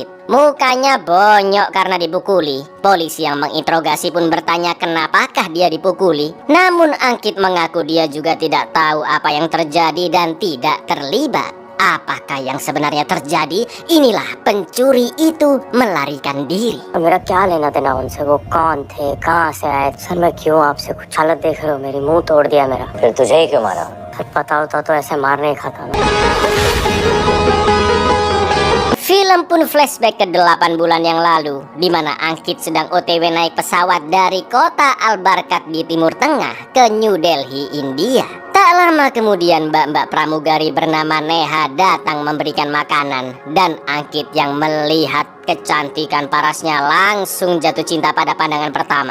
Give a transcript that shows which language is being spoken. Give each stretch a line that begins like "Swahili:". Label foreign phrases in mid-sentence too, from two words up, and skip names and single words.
Indonesian: Mukanya bonyok karena dipukuli. Polisi yang menginterogasi pun bertanya kenapakah dia dipukuli. Namun Angkit mengaku dia juga tidak tahu apa yang terjadi dan tidak terlibat. Apakah yang sebenarnya terjadi? Inilah pencuri itu melarikan diri.
Hindi: मेरा क्या लेना देना उनसे, वो कौन थे, कहाँ से आए, सर मैं क्यों आपसे कुछ हालत देख रहे हो, मेरी मुंह तोड़ दिया मेरा। फिर तुझे ही क्यों मारा? सर पता होता तो ऐसे मार नहीं खाता मैं।
Indonesian: Film pun flashback ke 8 bulan yang lalu, di mana Angkit sedang OTW naik pesawat dari kota Al-Barkat di Timur Tengah ke New Delhi, India. Tak lama kemudian mbak-mbak pramugari bernama Neha datang memberikan makanan, dan Angkit yang melihat kecantikan parasnya langsung jatuh cinta pada pandangan pertama.